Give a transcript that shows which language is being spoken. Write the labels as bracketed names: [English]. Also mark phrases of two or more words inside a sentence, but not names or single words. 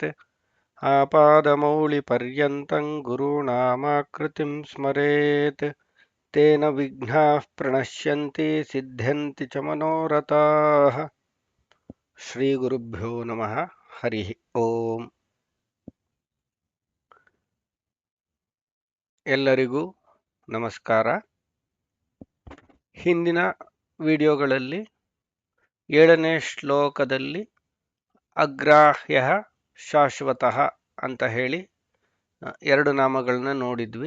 [Sanskrit] ಆಪಾದಮೌಳಿಪರ್ಯಂతం ಗುರುಣಾಮಾಕೃತಿಂ ಸ್ಮರೇತ್. ತೇನ ವಿಘ್ನಾಃ ಪ್ರಣಶ್ಯಂತಿ ಸಿದ್ಧ್ಯಂತಿ ಚ ಮನೋರಥಾಃ. ಶ್ರೀ ಗುರುಭ್ಯೋ ನಮಃ. ಹರಿ ಓಂ. [Kannada] ಎಲ್ಲರಿಗೂ ನಮಸ್ಕಾರ. ಹಿಂದಿನ ವಿಡಿಯೋಗಳಲ್ಲಿ 7ನೇ ಶ್ಲೋಕದಲ್ಲಿ [Sanskrit] ಅಗ್ರಾಹ್ಯ ಶಾಶ್ವತಃ [Kannada] ಅಂತ ಹೇಳಿ 2 ನಾಮಗಳನ್ನ ನೋಡಿದ್ವಿ.